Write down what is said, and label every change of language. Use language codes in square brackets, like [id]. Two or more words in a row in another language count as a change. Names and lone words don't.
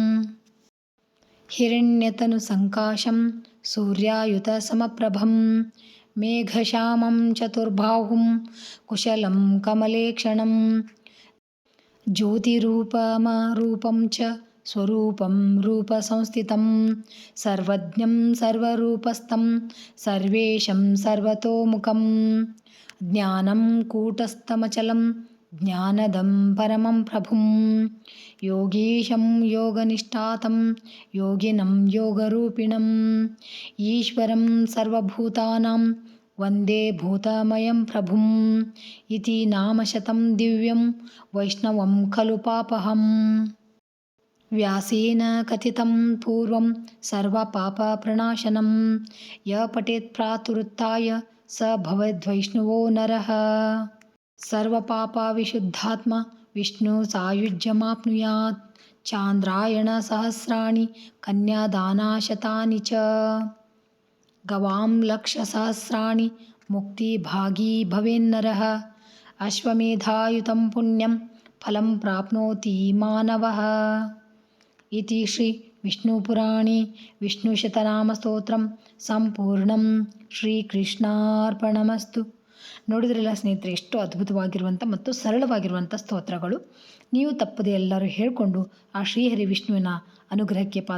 [sa] ಹಿರಣ್ಯತನುಸಂಕಾಶಂ ಸೂರ್ಯಾಯುತ ಸಮಪ್ರಭಂ ಮೇಘಶ್ಯಾಮಂ ಚತುರ್ಬಾಹುಂ ಕುಶಲಂ ಕಮಲೇಕ್ಷಣಂ ಜ್ಯೋತಿರೂಪಮರೂಪಂ ಚ ಸ್ವರೂಪಂ ರೂಪಸಂಸ್ಥಿತಂ ಸರ್ವಜ್ಞಂ ಸರ್ವರೂಪಸ್ಥಂ ಸರ್ವೇಶಂ ಸರ್ವತೋಮುಖಂ ಜ್ಞಾನಂ ಕೂಟಸ್ಥಮಚಲಂ ಜ್ಞಾನದಂ ಪರಮಂ ಪ್ರಭುಂ ಯೋಗೀಶಂ ಯೋಗನಿಷ್ಠಾತಂ ಯೋಗಿನಂ ಯೋಗರೂಪಿಣಂ ಈಶ್ವರಂ ಸರ್ವಭೂತಾನಾಂ ವಂದೇ ಭೂತಮಯಂ ಪ್ರಭುಂ ಇತಿ ನಾಮಶತಂ ದಿವ್ಯಂ ವೈಷ್ಣವಂ ಖಲು ಪಾಪಹಂ ವ್ಯಾಸೇನ ಕಥಿತಂ ಪೂರ್ವಂ ಸರ್ವಪಾಪಪ್ರಣಾಶನಂ ಯ ಪಠೇತ್ ಪ್ರಾತರುತ್ಥಾಯ ಸ ಭವೇದ್ವೈಷ್ಣವೋ ನರಃ ಸರ್ವಪಾಪವಿಶುದ್ಧಾತ್ಮ ವಿಷ್ಣು ಸಾಯುಜ್ಯಮಾಪ್ನುಯಾತ್ ಚಾಂದ್ರಾಯಣ ಸಹಸ್ರಾಣಿ ಕನ್ಯಾದಾನಶತಾನಿ ಚ ಗವಾಂ ಲಕ್ಷಸಹಸ್ರಾಣಿ ಮುಕ್ತಿಭಾಗೀ ಭವೇನ್ನರಃ ಅಶ್ವಮೇಧಾಯುತಂ ಪುಣ್ಯಂ ಫಲಂ ಪ್ರಾಪ್ನೋತಿ ಮಾನವಃ ಇತಿ ಶ್ರೀ ವಿಷ್ಣುಪುರಾಣೇ ವಿಷ್ಣುಶತನಾಮಸ್ತೋತ್ರಂ ಸಂಪೂರ್ಣಂ. ಶ್ರೀಕೃಷ್ಣಾರ್ಪಣಮಸ್ತು. [kn] ನೋಡಿದ್ರಲ್ಲ ಸ್ನೇಹಿತರೆ, ಎಷ್ಟು ಅದ್ಭುತವಾಗಿರುವಂಥ ಮತ್ತು ಸರಳವಾಗಿರುವಂಥ ಸ್ತೋತ್ರಗಳು. ನೀವು ತಪ್ಪದೆ ಎಲ್ಲರೂ ಹೇಳಿಕೊಂಡು ಆ ಶ್ರೀಹರಿ ವಿಷ್ಣುವಿನ ಅನುಗ್ರಹಕ್ಕೆ ಪಾತ್ರರಾಗ್ರಿ.